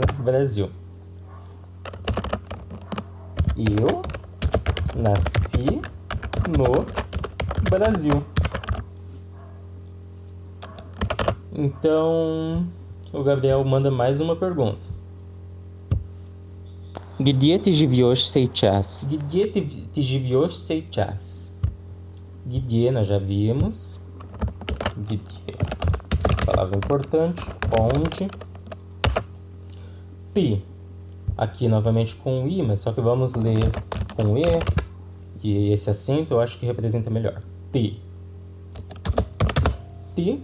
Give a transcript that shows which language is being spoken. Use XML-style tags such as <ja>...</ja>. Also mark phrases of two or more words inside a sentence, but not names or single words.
<pt>Brasil. Eu nasci no Brasil. Então, o Gabriel manda mais uma pergunta.</pt> <ru>Где ты живешь сейчас? Где ты живешь сейчас? Где</ru> <pt>nós já vimos. Где. Palavra importante. Onde.</pt> <ru>Ti.</ru> <pt>Aqui novamente com I, mas só que vamos ler com E. E esse acento eu acho que representa melhor.</pt> <ru>Ti. Ti.</ru>